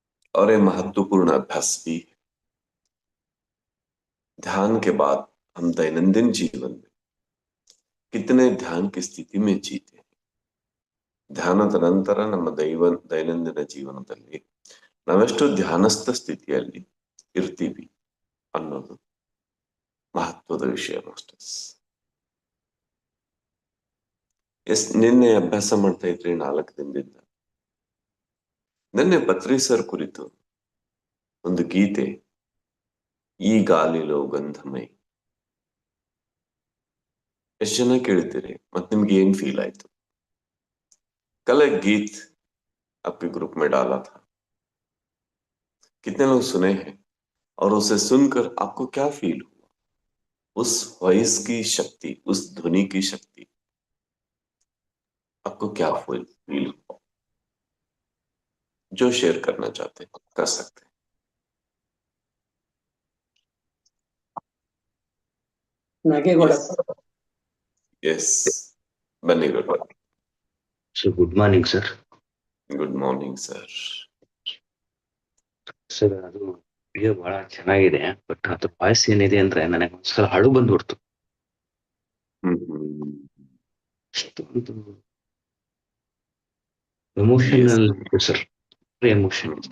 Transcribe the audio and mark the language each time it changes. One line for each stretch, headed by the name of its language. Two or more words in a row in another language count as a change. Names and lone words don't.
Hindi: और ये महत्वपूर्ण अभ्यास भी है। ध्यान के बाद हम दैनंदिन जीवन में कितने ध्यान की स्थिति में जीते हैं।
Kannada: ಧ್ಯಾನದ ನಂತರ ನಮ್ಮ ದೈನಂದಿನ ಜೀವನದಲ್ಲಿ ನಾವೆಷ್ಟು ಧ್ಯಾನಸ್ಥ ಸ್ಥಿತಿಯಲ್ಲಿ ಇರ್ತೀವಿ ಅನ್ನೋದು ಮಹತ್ವದ ವಿಷಯ ಮಾಸ್ಟರ್ಸ್. ನಿನ್ನೆ ಅಭ್ಯಾಸ ಮಾಡ್ತಾ ಇದ್ರಿ 4 ದಿನದಿಂದ. ನಿನ್ನೆ ಪತ್ರಿ ಸರ್ ಕುರಿತು ಒಂದು ಗೀತೆ, ಈ ಗಾಲಿಲೋ ಗಂಧಮೈ, ಎಷ್ಟು ಜನ ಕೇಳಿದ್ದೀರಿ ಮತ್ತೆ निम्गे ಏನ್ ಫೀಲ್ ಆಯ್ತು?
Hindi: कल एक गीत आपके ग्रुप में डाला था, कितने लोग सुने हैं और उसे सुनकर आपको क्या फील हुआ? उस वॉइस की शक्ति, उस ध्वनि की शक्ति आपको क्या फील हुआ? जो शेयर करना चाहते हैं कर सकते हैं.
Kannada: ನಾಗೇಗೌಡ.
English: Yes, बन्नी गुड. So good morning, sir. Good morning, sir.
Kannada: ಸರ್, ಅದು ವಿಡಿಯೋ ಬಹಳ ಚೆನ್ನಾಗಿದೆ, ಬಟ್ ಅದ್ರ ವಾಯ್ಸ್ ಏನಿದೆ ಅಂದ್ರೆ ನನಗೆ ಒಂದ್ಸಲ ಅಳು ಬಂದ್ಬಿಡ್ತು. ಅಷ್ಟೊಂದು ಎಮೋಷನಲ್ ಇತ್ತು ಸರ್, ಎಮೋಷನ್ ಇತ್ತು.